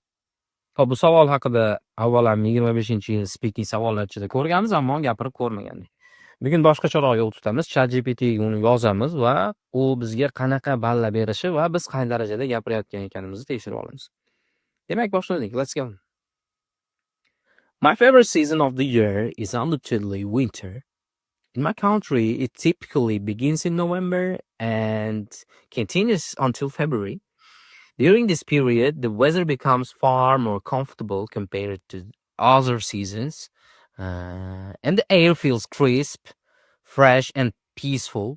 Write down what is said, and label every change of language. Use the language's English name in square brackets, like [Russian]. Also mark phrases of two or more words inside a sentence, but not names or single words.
[Uzbek] Xo'p, bu savol haqida avvalam 25-yil speaking savollarchida ko'rganmiz, ammo gapirib ko'rmagandik. Bugun boshqacharoq yo'l tutamiz. ChatGPT ga uni yozamiz va u bizga qanaqa balla berishi va biz qay darajada gapirayotgan ekanimizni tekshirib olamiz. Demak, boshladik. [English] Let's go. My favorite season of the year is undoubtedly winter. In my country, it typically begins in November and continues until February. During this period, the weather becomes far more comfortable compared to other seasons, and the air feels crisp, fresh, and peaceful.